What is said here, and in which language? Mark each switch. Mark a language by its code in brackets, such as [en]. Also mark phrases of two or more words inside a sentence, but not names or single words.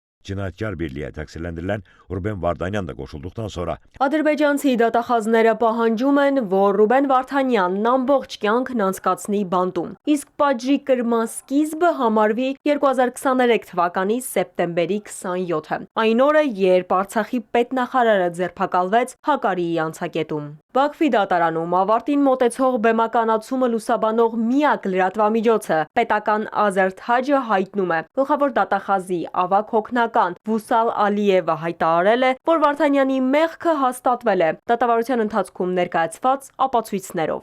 [az] Cinayet Birliği təqsirləndirilən Ruben Vardanyan da qoşulduqdan sonra [hy] Ադրբեջանցի դատախազները պահանջում են, որ Ռուբեն Վարդանյանն ամբողջ կյանքն անցկացնի բանտում, իսկ պատժի կրման սկիզբը համարվի 2023 թվականի սեպտեմբերի 27-ը, այն օրը, երբ Արցախի պետնախարարը ձերբակալվեց Հակարիի անցակետում։ Բաքվի դատարանում ավարտին մոտեցող բեմականացումը լուսաբանող միակ լրատվամիջոցը պետական Ազերտ Հաջը հայտնում է, գլխավոր դատախազի ավագ հոգնական Վուսալ Ալիևը հայտարարել է, որ Վարդանյանի մեղքը հաստատվել է դատավարության ընթացքում ներկայացված ապացույցներով։